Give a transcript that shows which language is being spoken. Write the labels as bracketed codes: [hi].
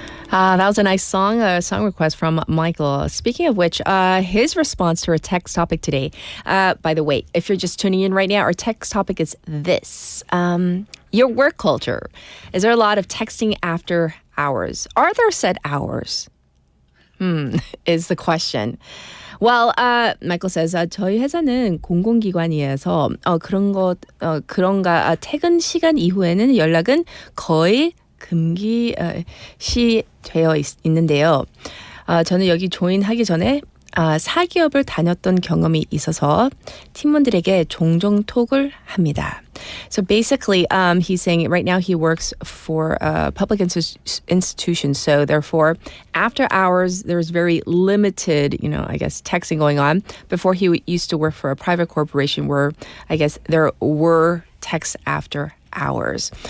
[en] That was a nice song, a song request from Michael. Speaking of which, his response to our text topic today, by the way, if you're just tuning in right now, our text topic is this. Your work culture. Is there a lot of texting after hours? Are there set hours? Is the question. Well, Michael says, [ko] 저희 회사는 공공기관이어서 그런가 퇴근 시간 이후에는 연락은 거의 금기시 되어 있는데요. 저는 여기 조인하기 전에 4기업을 다녔던 경험이 있어서 팀원들에게 종종 톡을 합니다. [en] So basically, he's saying right now he works for a public institution. So therefore, after hours, there's very limited, I guess, texting going on. Before he used to work for a private corporation where I guess there were texts after hours.